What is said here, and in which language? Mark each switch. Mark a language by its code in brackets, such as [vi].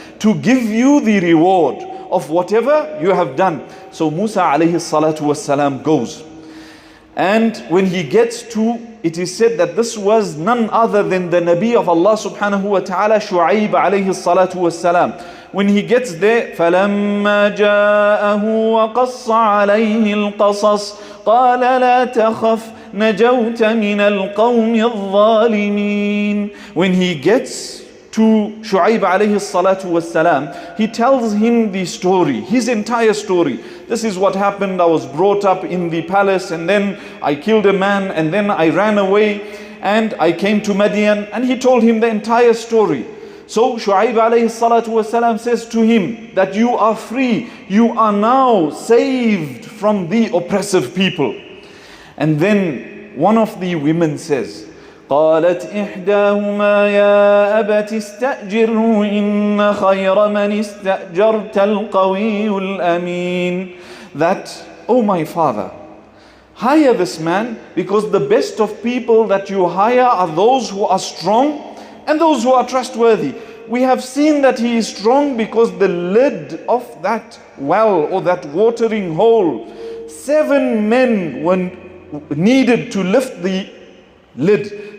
[en] To give you the reward of whatever you have done. So Musa alayhi salatu wassalam goes. And when he gets to, it is said that this was none other than the Nabi of Allah subhanahu wa ta'ala, Shu'aib alayhi salatu wassalam. When he gets there, [ar] فَلَمَّا جَاءَهُ وَقَصَّ عَلَيْهِ الْقَصَصِ قَالَ لَا تَخَفْ نَجَوْتَ مِنَ الْقَوْمِ الظَّالِمِينَ. [en] When he gets to Shu'aib alayhi salatu wassalam, he tells him the story, his entire story. This is what happened. I was brought up in the palace and then I killed a man and then I ran away and I came to Madian, and he told him the entire story. So Shu'aib alayhi salatu wasalam says to him that you are free, you are now saved from the oppressive people. And then one of the women says, [ar] قالت إحداهما يا أبت استأجره إن خير من استأجرت القوي الأمين. [en] That, oh my father, hire this man, because the best of people that you hire are those who are strong and those who are trustworthy. We have seen that he is strong because the lid of that well or that watering hole, 7 men were needed to lift the lid.